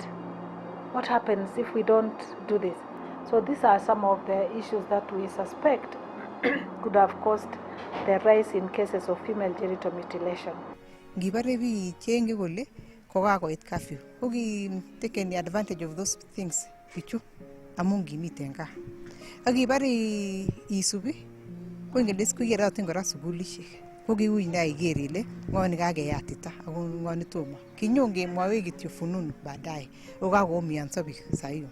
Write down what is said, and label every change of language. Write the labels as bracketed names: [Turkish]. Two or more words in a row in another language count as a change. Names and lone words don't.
[English] What happens if we don't do this? So these are some of the issues that we suspect could have caused the rise in cases of female genital mutilation. [Kalenjin] Kokakoit curfew. Koki [English] taken advantage of those things [Kalenjin] pichu amun kimiten gaa. Akibare isubi ko ngeles ko yeratin kora sugulishek. Ko kiui ndai iker ile ng'o nekakeyatita ako ng'o netomo. Kinyon kemwoe kityo [Swahili] fununu baadaye. [Kalenjin] Okakoumionso biik saiyo.